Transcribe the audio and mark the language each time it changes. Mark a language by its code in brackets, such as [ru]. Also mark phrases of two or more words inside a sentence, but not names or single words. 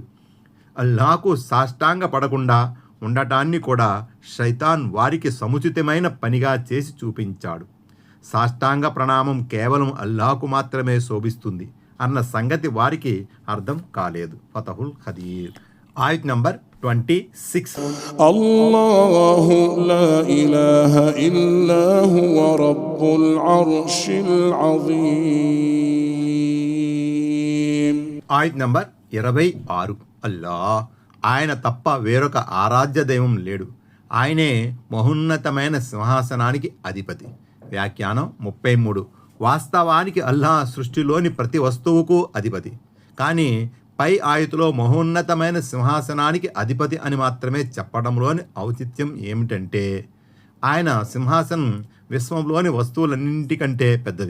[te] అల్లాహకు సాష్టాంగ పడకుండా ఉండటాన్ని కూడా శైతాన్ వారికి సముచితమైన పనిగా చేసి చూపించాడు. సాష్టాంగ ప్రణామం కేవలం అల్లాహకు మాత్రమే శోభిస్తుంది అన్న సంగతి వారికి అర్థం కాలేదు. ఫతహుల్ ఖదీర్. ఆయత్ నంబర్ 26. [ar] الله لا إله إلا هو رب العرش العظيم. [te] ఆయత్ నంబర్ 26. అల్లా, ఆయన తప్ప వేరొక ఆరాధ్య దైవం లేడు, ఆయనే మహోన్నతమైన సింహాసనానికి అధిపతి. వ్యాఖ్యానం 33. వాస్తవానికి అల్లా సృష్టిలోని ప్రతి వస్తువుకు అధిపతి, కానీ పై ఆయతులో మహోన్నతమైన సింహాసనానికి అధిపతి అని మాత్రమే చెప్పడంలోని ఔచిత్యం ఏమిటంటే, ఆయన సింహాసనం విశ్వంలోని వస్తువులన్నింటికంటే పెద్దది.